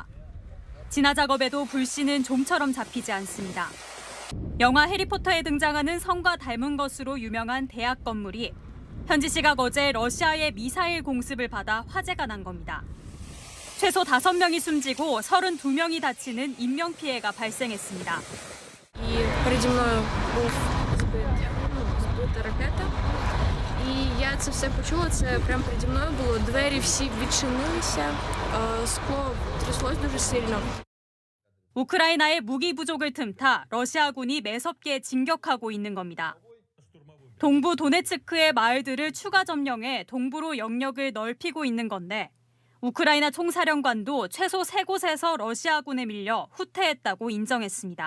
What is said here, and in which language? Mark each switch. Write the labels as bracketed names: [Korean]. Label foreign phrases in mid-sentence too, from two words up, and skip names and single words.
[Korean] 진화 작업에도 불씨는 좀처럼 잡히지 않습니다. 영화 해리포터에 등장하는 성과 닮은 것으로 유명한 대학 건물이 현지 시각 어제 러시아의 미사일 공습을 받아 화재가 난 겁니다. 최소 5명이 숨지고 32명이 다치는 인명피해가 발생했습니다. [Ukrainian] Я це все почула, це прямо переді мною було, двері всі відчинилися, скло тряслось дуже сильно. [Korean] 우크라이나의 무기 부족을 틈타 러시아군이 매섭게 진격하고 있는 겁니다. 동부 도네츠크의 마을들을 추가 점령해 동부로 영역을 넓히고 있는 건데 우크라이나 총사령관도 최소 3곳에서 러시아군에 밀려 후퇴했다고 인정했습니다.